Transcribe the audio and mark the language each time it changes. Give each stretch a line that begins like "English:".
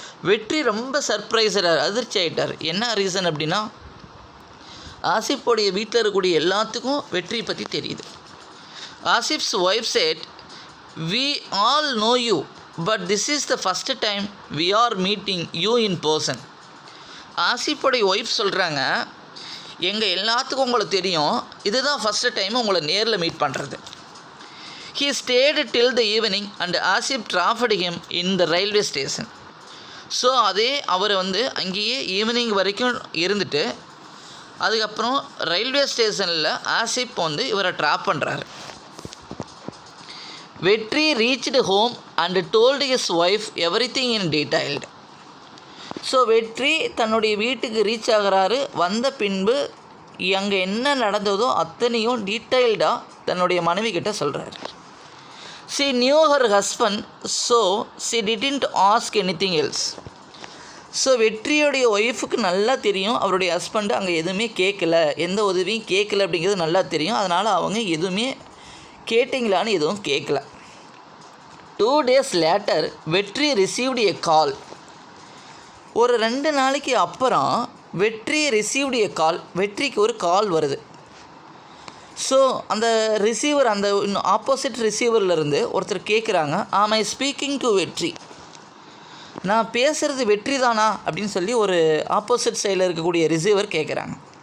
Tamil: வெற்றி ரொம்ப சர்ப்ரைஸாக அதிர்ச்சி ஆகிட்டார். என்ன ரீசன் அப்படின்னா ஆசிஃபோடைய வீட்டில் இருக்கக்கூடிய எல்லாத்துக்கும் வெற்றியை பற்றி தெரியுது. Asif's wife set,
English: we all know you, but this is the first time we are meeting you in person.
Tamil: ஆசிஃபோடைய wife சொல்கிறாங்க, எங்கள் எல்லாத்துக்கும் உங்களை தெரியும், இதுதான் ஃபஸ்ட்டு டைம் உங்களை நேரில் மீட் பண்ணுறது.
English: He stayed till the evening and Asif trapped him in the railway station.
Tamil: So அதே அவர் அங்கேயே ஈவினிங் வரைக்கும் இருந்துட்டு அதுக்கப்புறம் ரயில்வே ஸ்டேஷனில் ஆசிப் இவரை ட்ராப் பண்ணுறாரு.
English: Vetri reached home and told his wife everything in detailed.
Tamil: So வெற்றி தன்னுடைய வீட்டுக்கு ரீச் ஆகிறாரு. வந்த பின்பு அங்கே என்ன நடந்ததோ அத்தனையும் டீட்டெயில்டாக தன்னுடைய மனைவி கிட்ட சொல்கிறாரு.
English: She knew her husband, so she didn't ask anything else.
Tamil: So வெற்றியோடைய ஒய்ஃபுக்கு நல்லா தெரியும் அவருடைய ஹஸ்பண்டு அங்கே எதுவுமே கேட்கல, எந்த உதவியும் கேட்கல அப்படிங்கிறது நல்லா தெரியும். அதனால் அவங்க எதுவுமே கேட்டிங்களான்னு எதுவும் கேட்கல.
English: 2 days later Vetri received a call.
Tamil: ஒரு 2 நாளைக்கு அப்புறம் வெற்றி
English: received a call,
Tamil: வெற்றிக்கு ஒரு கால் வருது. ஸோ அந்த ரிசீவர், அந்த ஆப்போசிட் ரிசீவர்லேருந்து ஒருத்தர் கேட்குறாங்க,
English: am I speaking to Vetri,
Tamil: நான் பேசுகிறது வெற்றி தானா அப்படின்னு சொல்லி ஒரு ஆப்போசிட் சைடில் இருக்கக்கூடிய ரிசீவர் கேட்குறாங்க.